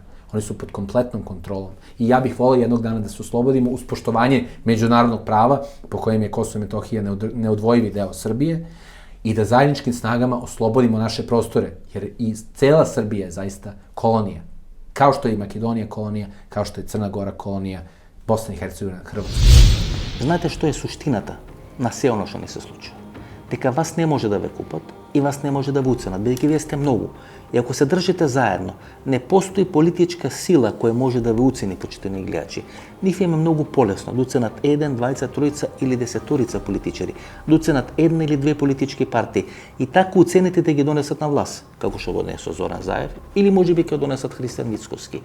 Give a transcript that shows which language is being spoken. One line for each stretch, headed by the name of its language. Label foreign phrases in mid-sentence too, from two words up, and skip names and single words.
Serbian: Oni su pod kompletnom kontrolom. I ja bih volio jednog dana da se oslobodimo uz poštovanje međunarodnog prava, po kojem je Kosovo i Metohija neodvojivi deo Srbije, i da zajedničkim snagama oslobodimo naše prostore, jer i cela Srbija je zaista kolonija. Kao što je i Makedonija kolonija, kao što je Crna Gora kolonija, Bosna i Hercegovina, Hrvatska.
Macedonian: Знаете што е суштината на се оно што не се случува? Дека вас не може да ве купат и вас не може да ве уценат, бидејќи вие сте многу. И ако се држите заедно, не постои политичка сила која може да ве уцени, почитани гледачи. Нив е многу полесно да уценат 1, 20, 3 или 10 политичари, да уценат една или две политички партии и така уцените да ги донесат на власт, како што го донесо Зоран Заев или можеби ќе донесат Христијан Мицкоски.